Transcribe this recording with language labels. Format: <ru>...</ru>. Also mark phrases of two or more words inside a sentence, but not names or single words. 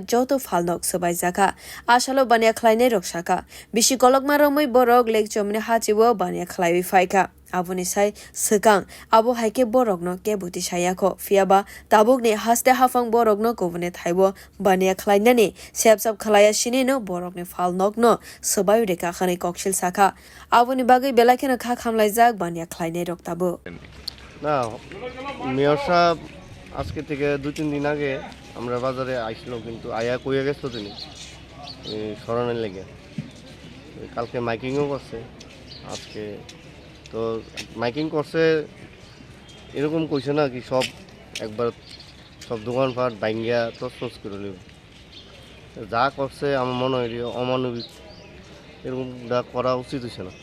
<trp>joto phalnog swbaijakha ashalo bania khlaini rok saka bishi kolokma romoi borok Lake Chowmoni Hatiwo bania khlaiwi faika aboni sai sekang abo haike borokno kebuti sayakho fiaba tabukni haste hafang borokno kobune thaibo bania khlainani sepsap khlaya sinino borokni phalnog no swbaijakha khani kokshil saka aboni bagai belakena kha khamlaijak bania khlainai rok tabo</trp> <bn>না মেয়র সাহেব আজকে থেকে 2-3 দিন আগে আমরা বাজারে আইছিল কিন্তু আয়া কইয়া গেছো তিনি স্মরণের লেগে কালকে মাইকিংও করছে আজকে তো মাইকিং করছে এরকম কইছে না কি সব একবার সব দোকানপাট ভাঙ্গিয়া তছনছ করে লইব যা করছে আমার মনে হয় অমানবিক এরকম করা উচিত হইছে না</bn>